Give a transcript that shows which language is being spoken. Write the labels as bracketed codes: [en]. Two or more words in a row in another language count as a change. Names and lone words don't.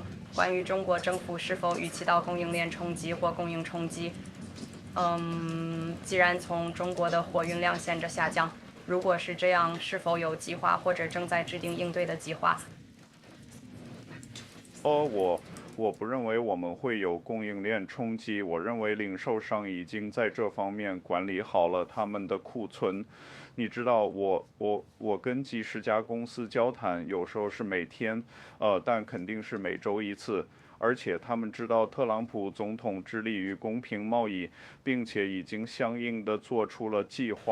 [zh] 關於中國政府是否預期到供應鏈衝擊或供應衝擊，既然從中國的貨運量顯著下降，如果是這樣，是否有計劃或者正在制定應對的計劃？我不认为我们会有供应链冲击，我认为零售商已经在这方面管理好了他们的库存。你知道我跟几十家公司交谈，有时候是每天，但肯定是每周一次。而且他们知道特朗普总统致力于公平贸易，并且已经相应的做出了计划。